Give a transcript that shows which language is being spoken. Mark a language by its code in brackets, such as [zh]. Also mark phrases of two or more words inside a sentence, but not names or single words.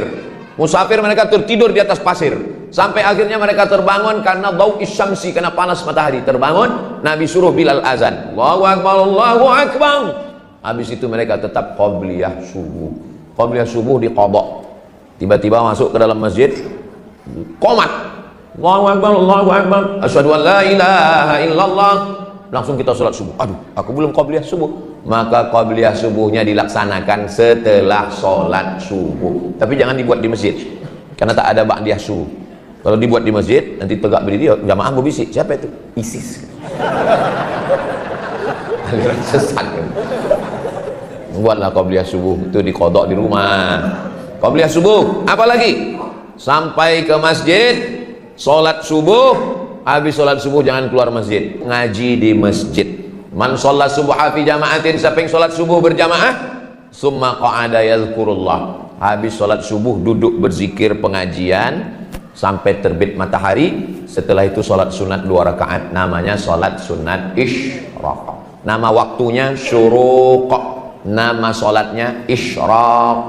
[id] Musafir mereka tertidur di atas pasir. Sampai akhirnya mereka terbangun karena bau isyamsi, karena panas matahari. Terbangun, Nabi suruh Bilal azan. [ar] الله أكبر، الله أكبر. [id] Habis itu mereka tetap qabliyah subuh. Qabliyah subuh diqadha. Tiba-tiba masuk ke dalam masjid, qomat. [ar] الله أكبر، الله أكبر. أشهد أن لا إله إلا الله. [id] Langsung kita sholat subuh. Aduh, aku belum qabliyah subuh. Maka qabliyah subuhnya dilaksanakan setelah sholat subuh. Tapi jangan dibuat di masjid, karena tak ada ba'diyah subuh. Kalau dibuat di masjid, nanti tegak berdiri, jamaah berbisik. Siapa itu? ISIS. Aliran sesat. Buatlah qabliyah subuh itu diqadha di rumah. Qabliyah subuh, apalagi sampai ke masjid, sholat subuh. Habis sholat subuh jangan keluar masjid, ngaji di masjid. [ar] من صلى الصبح في جماعة, [id] siapa yang sholat subuh berjamaah, [ar] ثم قعد يذكر الله. [id] Habis sholat subuh duduk berzikir pengajian sampai terbit matahari. Setelah itu sholat sunat 2 rakaat, namanya sholat sunat isyraq. Nama waktunya syuruq, nama sholatnya isyraq.